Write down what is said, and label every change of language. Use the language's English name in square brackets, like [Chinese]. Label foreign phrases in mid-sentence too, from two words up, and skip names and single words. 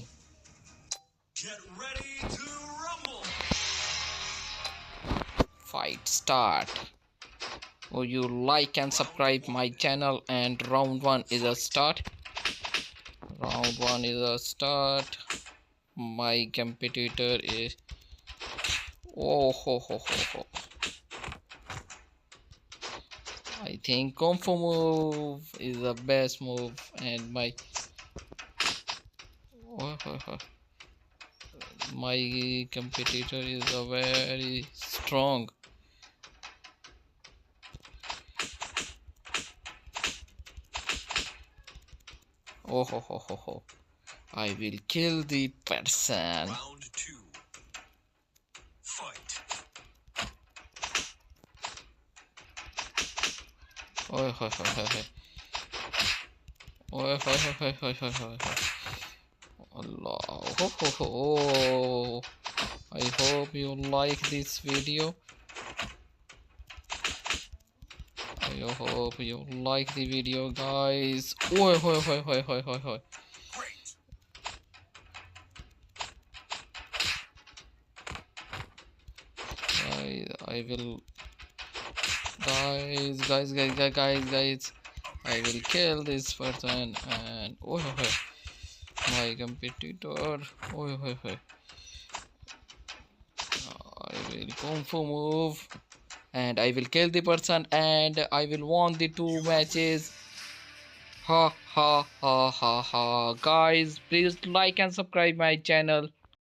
[English] Get ready to rumble. Fight start. Oh, you like and subscribe my channel, and round one is a start. Round one is a start. My competitor is oh ho ho ho ho. I think Kung Fu move is the best move, and my competitor is a very strong. Oh ho ho ho ho! I will kill the person. Round two. Fight. Oh ho ho ho ho! Oh ho ho ho ho ho ho ho! Allah! Ho ho ho! Oh. I hope you like this video. I hope you like the video, guys. Oi, hoi, hoi, hoi, hoi, hoi, hoi. I will, guys. I will kill this person and oi, hoi, hoi. My competitor. Oi, hoi, hoi. I will kung fu move and I will kill the person and I will won the two matches. Ha ha ha ha ha. Guys, please like and subscribe my channel.